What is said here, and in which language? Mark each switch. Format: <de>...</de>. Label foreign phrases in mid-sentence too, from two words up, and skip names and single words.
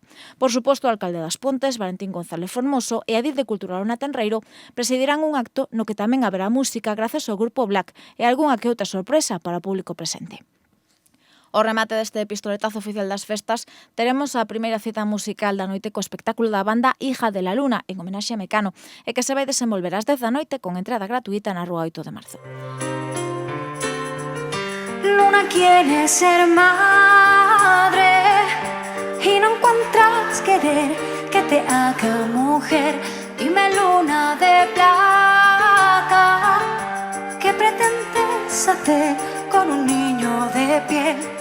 <gl>Por suposto, o alcalde das Pontes, Valentín González Formoso, e a Edil de Cultura Lona Tenreiro presidirán un acto no que tamén haberá música gracias ao grupo Black e algunha que outra sorpresa para o público presente. Ao remate deste pistoletazo oficial das festas, teremos a primeira cita musical da noite co espectáculo da banda Hija de la Luna, en homenaxe a Mecano, e que se vai desenvolver ás 10 da noite con entrada gratuita na Rúa 8 de Marzo.</gl> <es>Luna quiere ser madre y no encuentra tras querer que te haga mujer. Dime, luna de plata, ¿qué pretendes hacer con un niño de piel?</es>